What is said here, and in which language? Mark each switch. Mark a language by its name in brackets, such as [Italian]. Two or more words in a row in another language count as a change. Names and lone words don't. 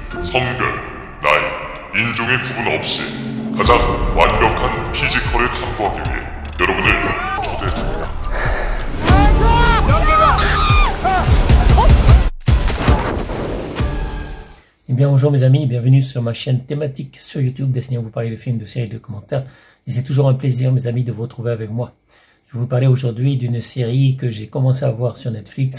[Korean] 성별, 나이, 인종의 구분 없이 가장 완벽한 피지컬을 탐구하기 위해 여러분을 초대했습니다. [French] Eh bien bonjour mes amis, bienvenue sur ma chaîne thématique sur YouTube destinée à vous parler de films, de séries, de commentaires. Et c'est toujours un plaisir mes amis de vous retrouver avec moi. Je vais vous parler aujourd'hui d'une série que j'ai commencé à voir sur Netflix.